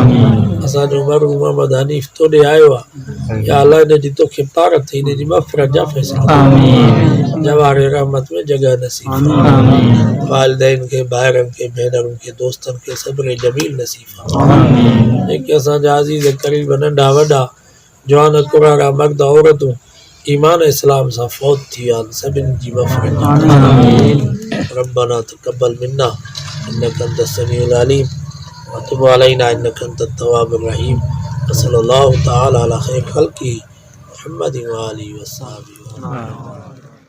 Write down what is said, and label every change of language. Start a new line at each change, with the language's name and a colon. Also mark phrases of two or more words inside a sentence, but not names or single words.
Sindhi: असांजो मरहूम मोहम्मद हनीफ़ तोॾे आयो आहे
Arabic: يا الله
Sindhi: इनजी तोखे पार थी इनजी मग़फ़िरत जा फ़ैसिला जवारे रहमत में जगह नसीब फरमा। वालिदैन के भाइरनि के भेनरुनि के दोस्तनि खे सब्र जमील नसीब फरमा। जेके असांजा अज़ीज़ क़रीब नंढा वॾा जवान कुरारा मर्द औरतूं ईमान इस्लाम सां फौत थी विया आहिनि सभिनी जी मग़फ़िरत
Arabic: ربنا تقبل منا إنك أنت السميع العليم و تب علينا إنك أنت التواب الرحيم صلى الله تعالى على خير خلقه محمد و آله و صحبه.